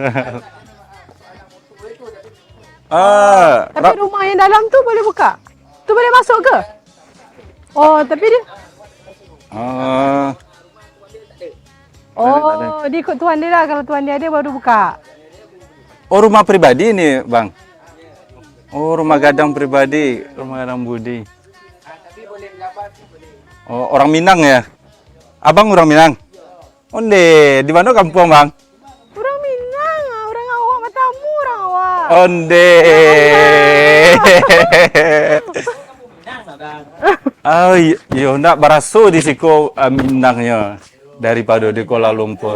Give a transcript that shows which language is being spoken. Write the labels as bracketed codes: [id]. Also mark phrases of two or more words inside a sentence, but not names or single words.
[ms] Tapi rumah yang dalam tu boleh buka? Tu boleh masuk ke? Oh, tapi dia... Oh, dia ikut tuan dia lah. Kalau tuan dia ada baru buka. [id] Oh, rumah pribadi ini, Bang? Oh, rumah gadang pribadi. Rumah gadang Budi. Oh, orang Minang ya? Abang orang Minang? Onde, di mana kampung, Bang? [min] Orang Minang, orang awak matamu orang awak. Onde. Oh, iya, nak baraso di siko Minangnya daripada di Kuala Lumpur.